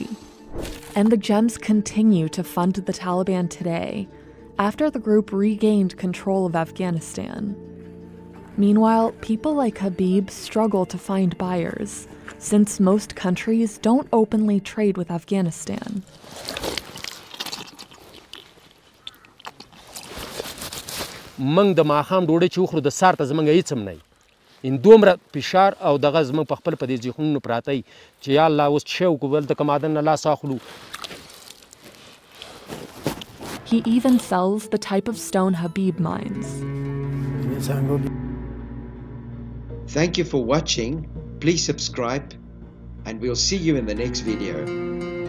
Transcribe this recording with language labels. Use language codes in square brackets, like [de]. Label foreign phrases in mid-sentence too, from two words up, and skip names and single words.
[en] And the gems continue to fund the Taliban today, after the group regained control of Afghanistan. Meanwhile, people like Habib struggle to find buyers, since most countries don't openly trade with Afghanistan. [ps] منګ د ماښام ډوډۍ چې وخورو د سار ته زمونږ هېڅ هم نه وي ان دومره فشار او دغه زمونږ په خپل په دې ذهنونو پراته وي چې یا الله اوس څه وکړو دلته که معدن نه لاس اخلو. [en] He even sells the type of stone Habib mines. Thank you for watching. Please subscribe, and we'll see you in the next video.